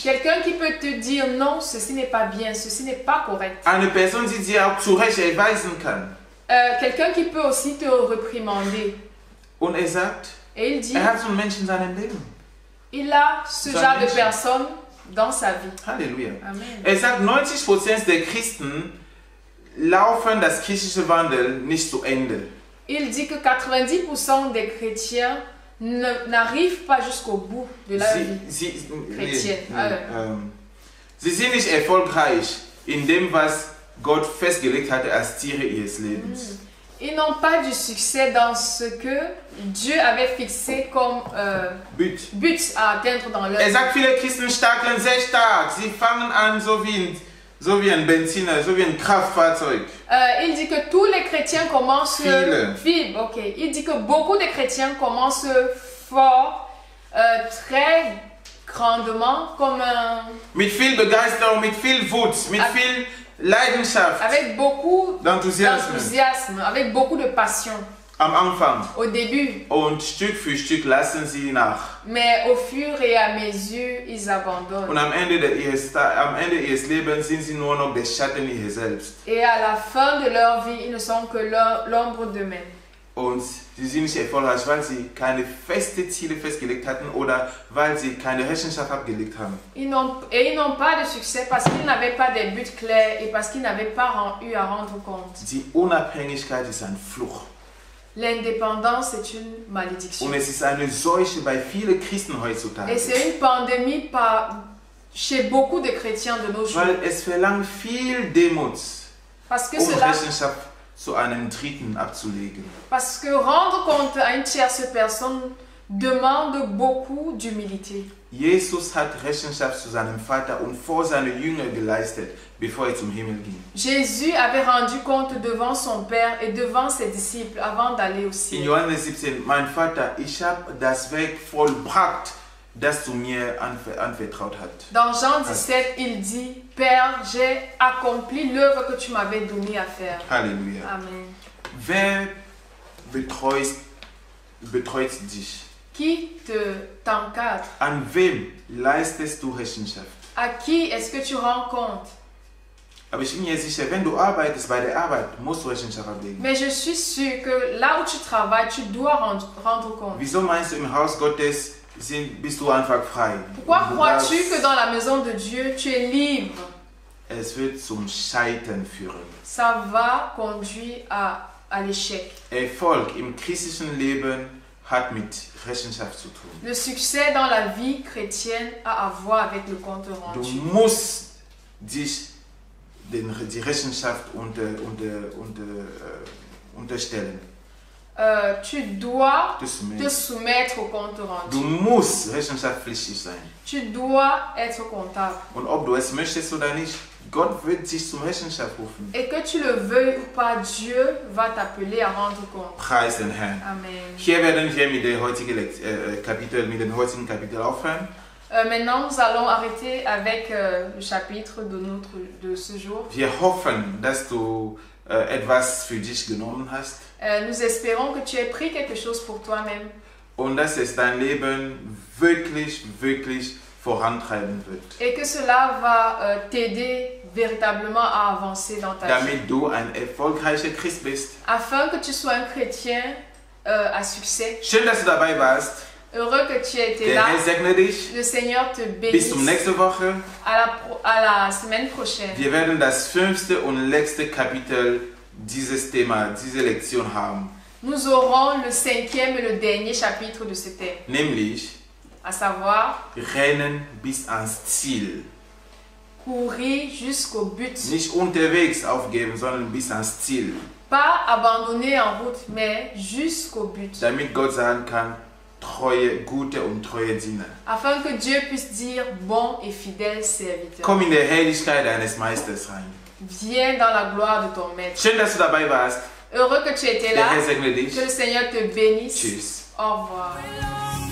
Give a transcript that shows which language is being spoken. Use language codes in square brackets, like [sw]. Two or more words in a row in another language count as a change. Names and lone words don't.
[fr] Quelqu'un qui peut te dire non, ceci n'est pas bien, ceci n'est pas correct. [de] Eine Person, die dir auch zu Recht erweisen kann. [fr] Quelqu'un qui peut aussi te réprimander. [de] Und sagt, [fr] Et il dit, [de] hat so einen Menschen in seinem Leben. [fr] il a ce genre de personne dans sa vie. [de] Halleluja. Amen. Sagt, 90% der Christen laufen das kirchliche Wandel nicht zu Ende. [fr] Il dit que 90% des chrétiens n'arrivent pas jusqu'au bout de la vie chrétienne. [de] Sie sind nicht erfolgreich in dem, was Gott festgelegt hatte als Ziele ihres Lebens. [fr] Ils n'ont pas du succès dans ce que Dieu avait fixé comme but à atteindre dans leur vie. [de] Sagt, viele Christen starten sehr stark. Sie fangen an so wie ein Benziner, so wie ein Kraftfahrzeug. [fr] Il dit que tous les chrétiens commencent Il dit que beaucoup de chrétiens commencent fort, très grandement, comme un... [de] Mit viel Begeisterung, mit viel Wut, mit viel Leidenschaft. [fr] Avec beaucoup d'enthousiasme, avec beaucoup de passion. [de] Am Anfang. [fr] Au début. [de] Und Stück für Stück lassen sie nach. [fr] Mais au fur et à mesure, ils abandonnent. [de] Und am Ende ihres Lebens sind sie nur noch der Schatten ihrer selbst. [fr] Et à la fin de leur vie, ils ne sont que l'ombre d'eux-mêmes. [de] Und sie sind nicht erfolgreich, weil sie keine festen Ziele festgelegt hatten oder weil sie keine Rechenschaft abgelegt haben. [fr] Ils n'ont pas de succès parce qu'ils n'avaient pas des buts clairs et parce qu'ils n'avaient pas eu à rendre compte. [de] Die Unabhängigkeit ist ein Fluch. [fr] L'indépendance est une malédiction. [de] Und es ist eine Seuche bei vielen Christen heutzutage. [fr] Et c'est une pandémie chez beaucoup de chrétiens de nos jours. [de] Weil es verlangt viel Demut, [fr] parce que [de] Rechenschaft zu einem Dritten abzulegen. [fr] Parce que rendre compte à une tierce personne demande beaucoup d'humilité. [de] Jesus hat Rechenschaft zu seinem Vater und vor seinen Jüngern geleistet, bevor zum Himmel ging. [fr] Jésus avait rendu compte devant son Père et devant ses disciples avant d'aller au ciel. [de] In Johannes 17, mein Vater, ich habe das Werk vollbracht, das du mir anvertraut hast. [fr] Dans Jean 17, il dit, Père, j'ai accompli l'œuvre que tu m'avais donnée à faire. [de] Halleluja. Amen. Wer betreut dich? [fr] Qui t'encadre? [de] An wem leistest du Rechenschaft? [fr] À qui est-ce que tu rends compte? [de] Aber ich bin mir sicher, wenn du arbeitest bei der Arbeit, musst du Rechenschaft ablegen. [fr] Mais je suis sûre que là où tu travailles, tu dois rendre compte. [de] Wieso meinst du, im Haus Gottes bist du einfach frei? [fr] Pourquoi crois-tu que dans la maison de Dieu, tu es libre? [de] Es wird zum Scheitern führen. [fr] Ça va conduire à l'échec. [de] Erfolg im christlichen Leben hat mit Rechenschaft zu tun. [fr] Le succès dans la vie chrétienne a à voir avec le compte rendu. [de] Du musst dich die Rechenschaft unterstellen. [fr] Tu dois te soumettre au compte rendu. [de] Du musst rechenschaftspflichtig sein. [fr] Tu dois être comptable. [de] Und ob du es möchtest oder nicht, Gott wird dich zum Rechenschaft rufen. [fr] Et que tu le veuilles ou pas, Dieu va t'appeler à rendre compte. [de] Preis den Herrn. Amen. Hier werden wir mit dem heutigen Kapitel aufhören. [fr] Maintenant, nous allons arrêter avec le chapitre de ce jour. [de] Wir hoffen, dass du etwas für dich genommen hast. [fr] Nous espérons que tu aies pris quelque chose pour toi-même. [de] Und dass es dein Leben wirklich, wirklich vorantreiben wird. [fr] Et que cela va t'aider véritablement à avancer dans ta vie. [de] Damit du ein erfolgreicher Christ bist. [fr] Afin que tu sois un chrétien à succès. [de] Schön, dass du dabei warst. [fr] Heureux que tu aies été [de] Der [fr] là. [de] Herr segne dich. [fr] Le Seigneur te [de] Bis [fr] bénisse. [de] zum nächsten Woche. [fr] À la semaine prochaine. [de] Wir werden das 5. und letzte Kapitel dieses Thema, diese Lektion haben. [fr] Nous aurons le 5e et le dernier chapitre de ce thème. [de] Nämlich, [fr] À savoir, [de] rennen bis ans Ziel. [fr] courir jusqu'au but. [de] Nicht unterwegs aufgeben, sondern bis ans Ziel. [fr] Pas abandonner en route, mais jusqu'au but. [de] Damit Gott sagen kann, treue, gute und treue Diener. [fr] Afin que Dieu puisse dire bon et fidèle serviteur. [de] Komm in der Herrlichkeit deines Meisters rein. [fr] Viens dans la gloire de ton maître. [de] Schön, dass du dabei warst. [fr] Heureux que tu étais [de] Der [fr] là. [de] Herr segne dich. [fr] Que le Seigneur te bénisse. [de] Tschüss. [fr] Au revoir.